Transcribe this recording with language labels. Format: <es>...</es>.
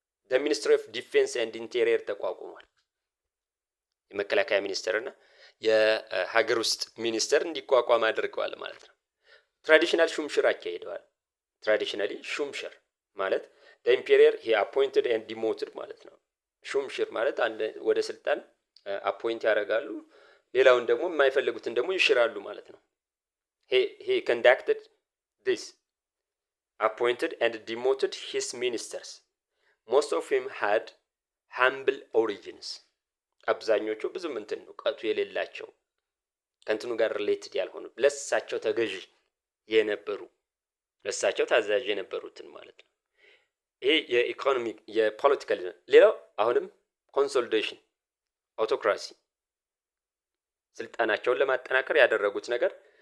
<en>the ministry of defense and interior</en> <am>ተቋቁሟል። የመከላከያ ሚኒስቴርና የሀገር ውስጥ ሚኒስቴር እንዲቋቋም አድርገዋል ማለት ነው። ትራዲሽናል ሹምሽር አካሂደዋል። ትራዲሽናሊ ሹምሽር ማለት</am> <en>the imperial he appointed and demoted</en> <am>ማለት ነው። ሹምሽር ማለት አንድ ወደ ስልጣን አፖይንት ያደርጋሉ፣ ሌላውን ደግሞ የማይፈልጉትን ደግሞ ይሽራሉ ማለት ነው።</am> <en>he conducted this appointed and demoted his ministers. Most of them had humble origins.</en> <am>አብዛኞቹ ብዙም እንትን እውቀቱ የሌላቸው ከእንትኑ ጋር ሪሌትድ ያልሆኑ ለሳቸው ተገዢ የነበሩ ለሳቸው ታዛዥ የነበሩትን ማለት ነው። ይሄ የኢኮኖሚ የፖለቲካል ሌላው አሁንም ኮንሶሊዴሽን አውቶክራሲ ስልጣናቸውን ለማጠናከር ያደረጉት ነገር</am>